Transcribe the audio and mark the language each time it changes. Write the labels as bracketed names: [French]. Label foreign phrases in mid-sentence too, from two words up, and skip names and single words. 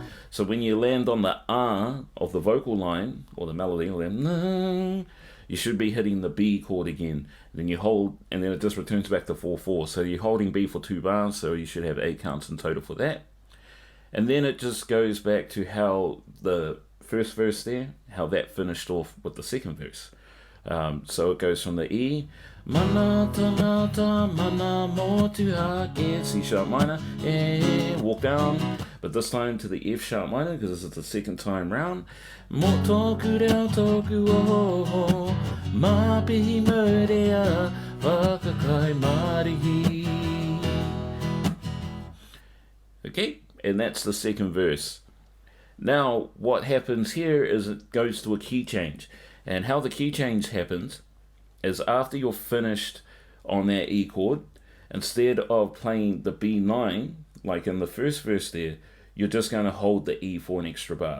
[English] So when you land on the R of the vocal line, or the melody, or then, you should be hitting the B chord again. Then you hold, and then it just returns back to 4/4. So you're holding B for 2 bars, so you should have 8 counts in total for that. And then it just goes back to how the first verse there, how that finished off with the 2nd verse. So it goes from the E, [Māori] mana tanata mana motu hake, [English] C sharp minor, walk down, but this time to the F sharp minor because it's the 2nd time round. [Māori] Mo Tōku Reo Tōku Ohooho, māpihi maurea, whakakai marihi. [English] Okay, and that's the 2nd verse. Now, what happens here is it goes to a key change. And how the key change happens is after you're finished on that E chord, instead of playing the B9, like in the first verse there, you're just going to hold the E for an extra bar.